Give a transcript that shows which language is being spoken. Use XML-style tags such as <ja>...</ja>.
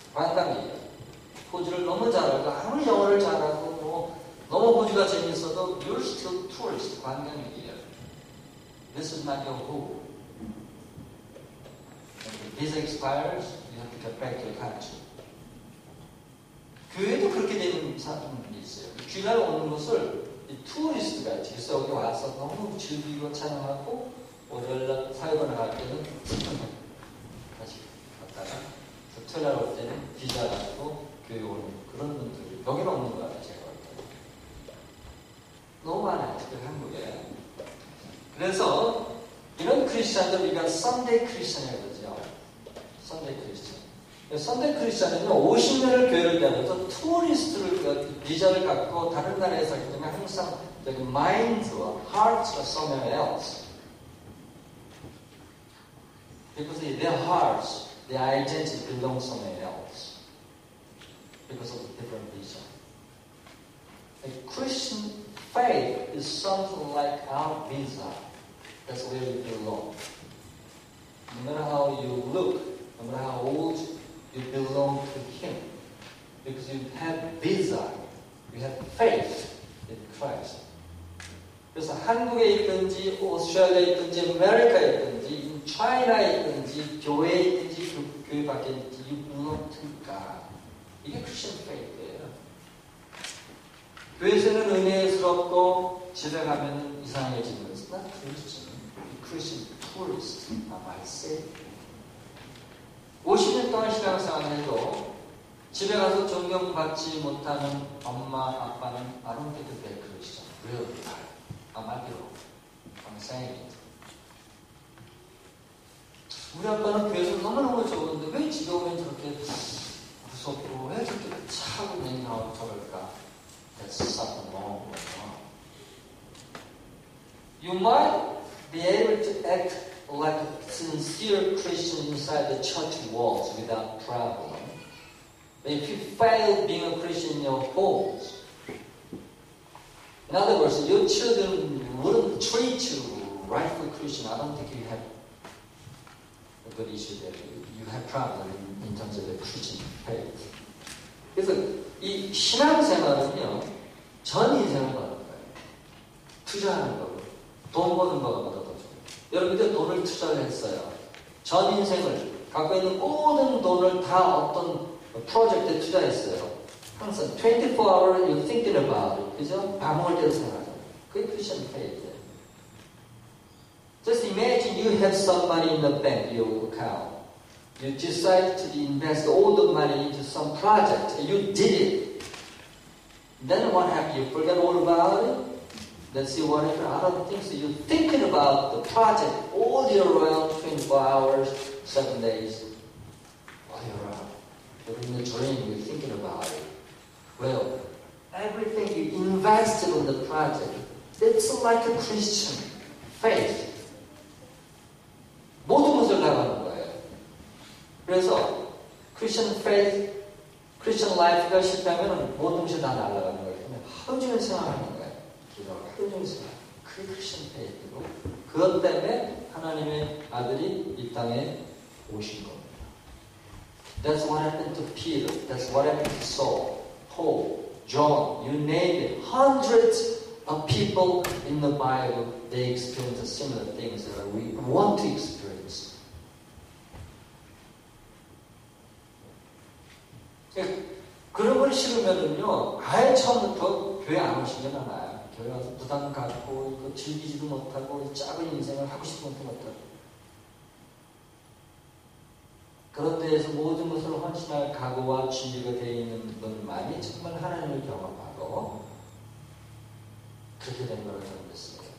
<ko>관광객이에요. 호주를 너무 잘하고 아무리 영어를 잘하고 뭐 너무 호주가 재밌어도</ko> <en>you're still tourist.</en> <ko>관광객이에요.</ko> <en>This is not your home. When the visa expires, you have to get back to your country.</en> <ko>교회도 그렇게 되는 사람들이 있어요. 주일날 오는 것을 투어리스트가 그래서 여기 와서 너무 즐기고 찬양하고 월요일날 사역을 할 때는 다시 갔다가 토요일날 올 때는 비자 가지고 교회 오는 그런 분들이 여기는 없는 거 같아요. 제가 볼 때. 너무 많아요. 특히 한국에. 그래서 이런 크리스찬들 우리가 썬데이 크리스찬이라고 그러죠. 썬데이 크리스찬. 썬데이 크리스찬은 50년을 교회를 다녀서 투어리스트를 비자를 갖고 다른 나라에 살기 때문에 항상 마인드와 하트가</ko> <en>somewhere else. Because their hearts, their identity belongs somewhere else. Because of the different vision. A Christian faith is something like our visa. That's where we belong. No matter how you look, no matter how old, you belong to Him. Because you have visa, you have faith in Christ.</en> <ko>그래서 한국에 있든지, 오스트레일리아에 있든지, 아메리카에 있든지, 차이나에 있든지, 교회에 있든지, 교회 밖에 있든지,</ko> <en>you belong to God.</en> <ko>이게 Christian faith예요. 교회에서는 은혜스럽고 집에 가면 이상해지는 것은</ko> <en>not Christian. Christian tourist, not my Savior.</en> <ko>50년 동안 신앙생활을 해도 집에 가서 존경받지 못하는 엄마, 아빠는</ko> <en>I don't think they're Christian. Really? I might be wrong. I'm saying it.</en> <ko>우리 아빠는 교회에서 너무너무 좋은데 왜 집에 오면 저렇게 무섭고 왜 저렇게 차고 냉정하고 저럴까?</ko> <en>That's something wrong with them. You might be able to act like a sincere Christian inside the church walls without problem. But if you fail being a Christian in your homes, in other words, your children wouldn't treat you rightful Christian. I don't think you have a good issue there. You have problem in terms of the Christian faith.</en> <ko>그래서 이 신앙생활은요, 전 인생을 거는 거예요. 투자하는 거고, 돈 버는 거보다 더 좋아요. 여러분들 돈을 투자를 했어요. 전 인생을 갖고 있는 모든 돈을 다 어떤 프로젝트에 투자했어요. 항상</ko> <en>24 hours you're thinking about it.</en> <ko>그죠? 밥 먹을 때도 생각하죠. 그게 Christian faith예요.</ko> <en>Just imagine you have some money in the bank, your account. You decide to invest all the money into some project. You did it. Then what happened? You forget all about it? Let's see what happened. I don't think so. You're thinking about the project all year round, 24 hours, 7 days. While you're out. You're in the dream, you're thinking about it. Well, everything you invested in the project, it's like a Christian faith.</en> <ko>모든 것을 나가는 거예요. 그래서 Christian faith, Christian life가 실패하면 모든 것이 다 날아가는 거예요. 하루 종일 생각하는 거예요. 기도하고 하루 종일 생각. 그게 Christian faith이고 그것 때문에 하나님의 아들이 이 땅에 오신 겁니다.</ko> <en>That's what happened to Peter. That's what happened to Saul, Paul, John, you name it. Hundreds of people in the Bible, they experience similar things that we want to experience.</en> <ko>그런 걸 싫으면은요, 아예 처음부터 교회 안 오시는 게 나아요. 교회 와서 부담 갖고, 즐기지도 못하고, 작은 인생을 하고 싶은 것도 못하고. 그런 데에서 모든 것을 헌신할 각오와 준비가 되어 있는 분만이 정말 하나님을 경험하고, 그렇게 된 거라고 저는 믿습니다.</ko>